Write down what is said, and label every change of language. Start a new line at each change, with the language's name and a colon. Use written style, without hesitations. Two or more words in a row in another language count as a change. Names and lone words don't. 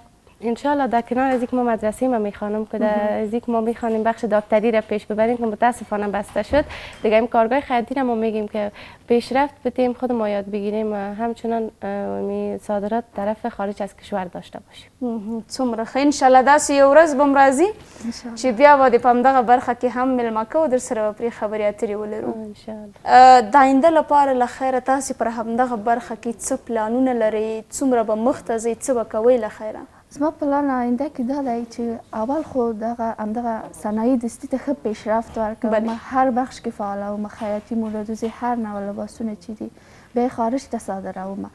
Persian: انشالله در کنار از اینکه ما مدرسه ما میخوانم که از اینکه ما میخوانیم بخش دکتری را پیش ببریم که متاسفانه بسته شد، دیگه این کارگاه خیاطی را ما میگیم که پیشرفت بدیم، خود ما یاد بگیریم و همچنان صادرات طرف خارج از کشور داشته باشیم.
Pashto: څومره ښه. انشالله داسې یو ورځ به م راځي چې بیا به د په همدغه برخه کې هم میلمه کوو، در سره به پرې خبرې اترې ولرو. د آینده لپاره له خیره تاسې پر همدغه برخه کې څه پلانونه لرئ؟ څومره به مخته ځئ؟ څه به کوئ له خیره؟ زما پلان آینده کې دا دی چې اول خو همدغه صنایع دستي ته ښه پیشرفت ورکوم، هر بخش کې فعالوم، خیاطي، موردوزي، هر نوع لباسونه چې دي بیا خارج ته صادروم.